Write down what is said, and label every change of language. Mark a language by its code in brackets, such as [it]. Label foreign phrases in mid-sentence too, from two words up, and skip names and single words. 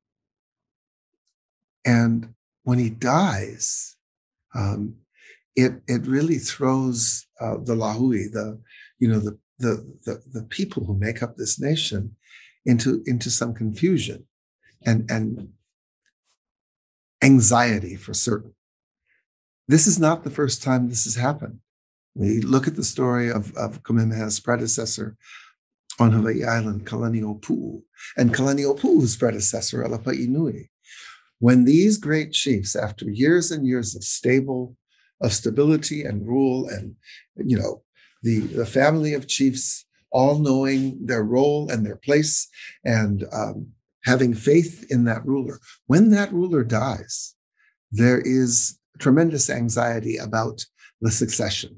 [en] And when he dies, it really throws the lahui, the people who make up this nation, into some confusion and anxiety, for certain. This is not the first time this has happened. We look at the story of Kamehameha's predecessor on Hawaii Island, Kalaniʻopuʻu, and Kalaniʻopuʻu's predecessor, Alapaʻi Nui. When these great chiefs, after years and years of stability and rule, and the family of chiefs all knowing their role and their place, and having faith in that ruler, when that ruler dies, there is tremendous anxiety about the succession.